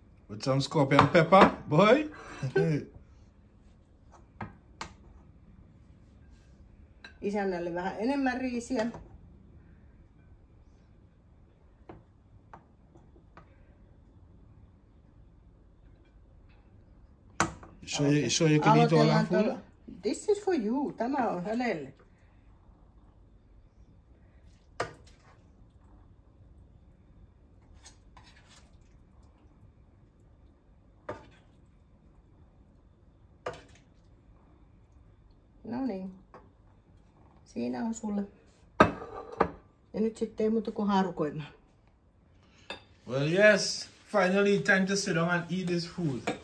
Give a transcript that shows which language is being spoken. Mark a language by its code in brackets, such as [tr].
[en] With some scorpion pepper, boy. [fi] Isännälle vähän enemmän riisiä. [en] So you can eat all that food? This is for you. [fi] Tämä on hänelle. No niin. Siinä on sulle. Ja nyt sitten ei muuta kuin haarukoimaan. [en] Well, yes. Finally, time to sit down and eat this food.